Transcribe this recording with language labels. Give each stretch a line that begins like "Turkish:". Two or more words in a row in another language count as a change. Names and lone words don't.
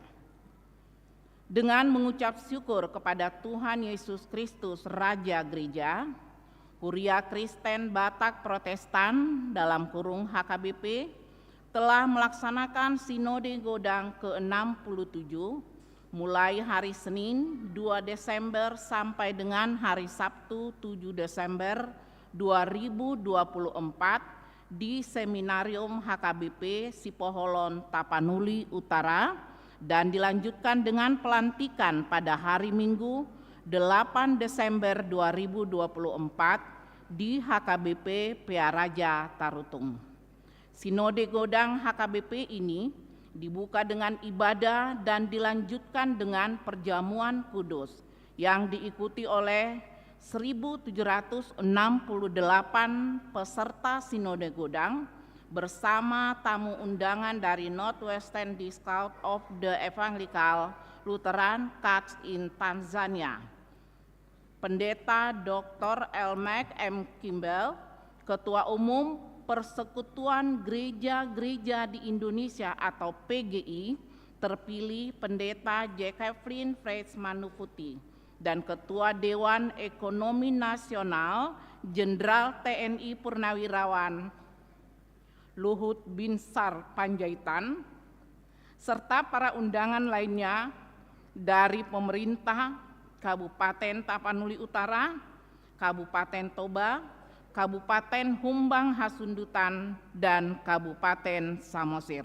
Indonesian: Dengan mengucap syukur kepada Tuhan Yesus Kristus, Raja Gereja, Huria Kristen Batak Protestan (HKBP) telah melaksanakan Sinode Godang ke-67 mulai hari Senin 2 Desember sampai dengan hari Sabtu 7 Desember 2024 di Seminarium HKBP Sipoholon Tapanuli Utara dan dilanjutkan dengan pelantikan pada hari Minggu 8 Desember 2024 di HKBP Pearaja Tarutung. Sinode Godang HKBP ini dibuka dengan ibadah dan dilanjutkan dengan perjamuan kudus yang diikuti oleh 1.768 peserta Sinode Godang bersama tamu undangan dari Northwestern District of the Evangelical Lutheran Church in Tanzania. Pendeta Dr. Elmek M. Kimball, Ketua Umum Persekutuan Gereja-Gereja di Indonesia atau PGI, terpilih Pendeta Jacqueline Freitz Manufuti, dan Ketua Dewan Ekonomi Nasional Jenderal TNI Purnawirawan Luhut Binsar Panjaitan, serta para undangan lainnya dari pemerintah Kabupaten Tapanuli Utara, Kabupaten Toba, Kabupaten Humbang Hasundutan, dan Kabupaten Samosir.